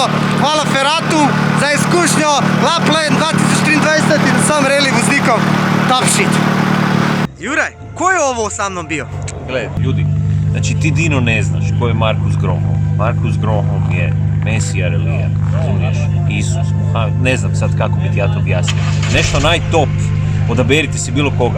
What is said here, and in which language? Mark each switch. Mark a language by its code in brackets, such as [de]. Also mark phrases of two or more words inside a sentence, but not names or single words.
[sl] Hvala Ferratu za izkušnjo, Lapland 2023 in vsem rally voznikom. [en] Top shit! [hr] Juraj, ko je ovo sa mnom bio? Gle, ljudi, znači ti Dino ne znaš ko je Markus Grönholm. Markus Grönholm je Mesija relija, razumiješ? Isus, Muhammed, ne znam sad kako bi ti ja to objasnio. Nešto najtop, odaberite si bilo koga.